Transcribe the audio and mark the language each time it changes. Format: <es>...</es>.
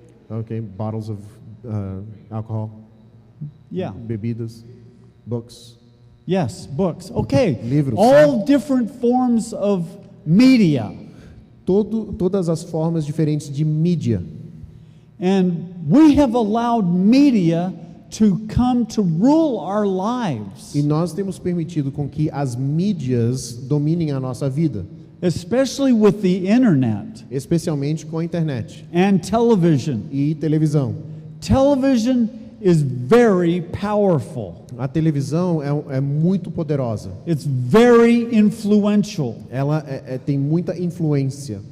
<en>Okay, bottles of alcohol, Yeah.</en> <pt>bebidas, books.</pt> <en>Yes, books. Okay.</en> <pt>Livros.</pt> <en>All different forms of media.</en> <pt>Todas as formas diferentes de mídia.</pt> <en>And we have allowed media to come to rule our lives,</en> <pt>E nós temos permitido com que as mídias dominem a nossa vida,</pt> <en>especially with the internet</en> <pt>especialmente com a internet</pt> <en>and television.</en> <pt>e televisão.</pt> <en>Television is very powerful.</en> <pt>A televisão é muito poderosa.</pt> <en>It's very influential.</en> <pt>Ela tem muita influência.</pt>